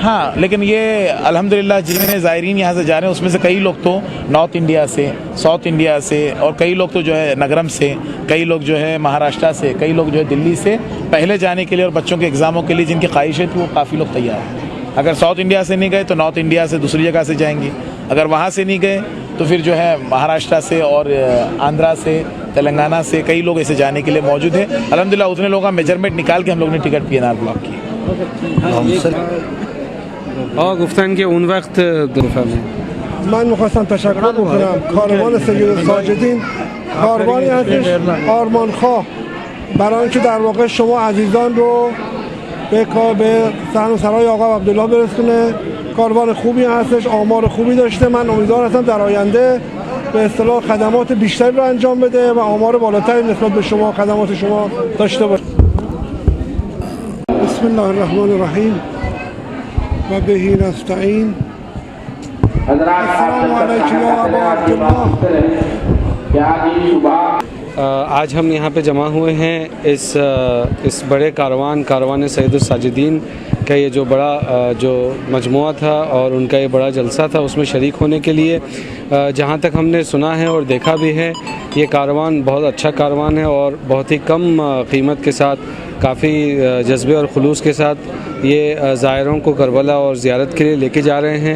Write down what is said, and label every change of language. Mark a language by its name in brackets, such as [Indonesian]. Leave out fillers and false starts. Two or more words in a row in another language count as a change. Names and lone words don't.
[Hindi] हाँ, लेकिन ये अल्हम्दुलिल्लाह जितने ज़ायरीन यहाँ से जा रहे हैं उसमें से कई लोग तो नॉर्थ इंडिया से, साउथ इंडिया से, और कई लोग तो जो है नगरम से, कई लोग जो है महाराष्ट्र से, कई लोग जो है दिल्ली से पहले जाने के लिए और बच्चों के एग्ज़ामों के लिए जिनकी ख्वाहिशें थी वो काफ़ी लोग तैयार हैं। अगर साउथ इंडिया से नहीं गए तो नॉर्थ इंडिया से दूसरी जगह से जाएंगे, अगर वहाँ से नहीं गए तो फिर जो है महाराष्ट्र से और आंध्रा से, तेलंगाना से कई लोग ऐसे जाने के लिए मौजूद हैं। अल्हम्दुलिल्लाह उतने लोगों का मेजरमेंट निकाल के हम लोग ने [English] ticket PNR block [Hindi] किए। [Persian] گفتن که اون وقت من میخواستم تشکر بکنم کاروان سیدالساجدین کاروانی هستش آرمانخواه برای اینکه در واقع شما عزیزان رو به صحن سرای آقا عبدالله برسونه. کاروان خوبی هستش، آمار خوبی داشته. من امیدوار هستم در آینده به اصطلاح خدمات بیشتری رو انجام بده و آمار بالاتری نسبت به شما خدمات شما داشته باشه. [Arabic] بسم الله الرحمن الرحیم و بهی نستعین. السلام علیکم یا ابا عبدالله. [Hindi] आज हम यहाँ पे जमा हुए हैं इस बड़े कारवान सैयदुस्साजिदीन का ये जो बड़ा जो मजमुआ था और उनका ये बड़ा जलसा था उसमें शरीक होने के लिए। जहाँ तक हमने सुना है और देखा भी है ये कारवान बहुत अच्छा कारवान है और बहुत ही कम कीमत के साथ काफ़ी जज्बे और खुलूस के साथ ये ज़ायरों को करबला और ज़ियारत के लिए लेके जा रहे हैं।